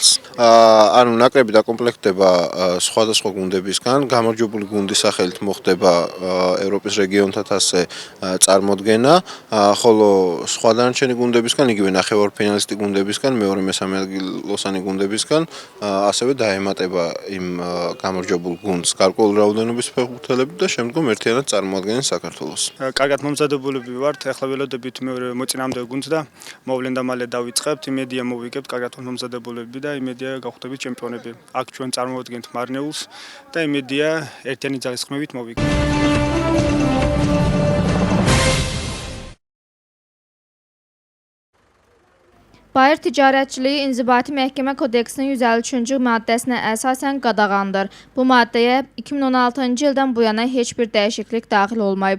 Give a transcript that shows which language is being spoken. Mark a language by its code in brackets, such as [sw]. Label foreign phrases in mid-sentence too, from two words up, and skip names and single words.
[ka] ანუ ნაკრები დაკომპლექტდება სხვადასხვა გუნდებისგან, გამარჯვებული გუნდის სახელით მოხდება ევროპის რეგიონთა თასზე წარმოდგენა, ხოლო სხვა დანარჩენი გუნდებისგან, იგივე ნახევარფინალისტი გუნდებისგან, მეორე მესამე ადგილოსანი გუნდებისგან ასევე დაემატება იმ გამარჯვებულ გუნდს გარკვეული რაოდენობის ფეხბურთელები და შემდგომ ერთიანად წარმოადგენენ საქართველოს. კარგად მომზადებულები ვართ, ახლა ველოდებით მეორე მოწინააღმდეგე გუნდს და მოვლენდა მალე დავიწყებთ, იმედია მოვიგებთ, კარგად მომზადებულები და იმედია გავხდებით ჩემპიონები. აქ ჩვენ წარმოვადგენთ მარნეულს და იმედია ერთიანი ძალისხმევით მოვიგებთ. [az] Bayır Ticarətçiliyi İnzibati Məhkəmə Kodeksinin 153-cü maddəsinə əsasən qadağandır. Bu maddəyə 2016-cı ildən bu yana heç bir dəyişiklik daxil olmayıb.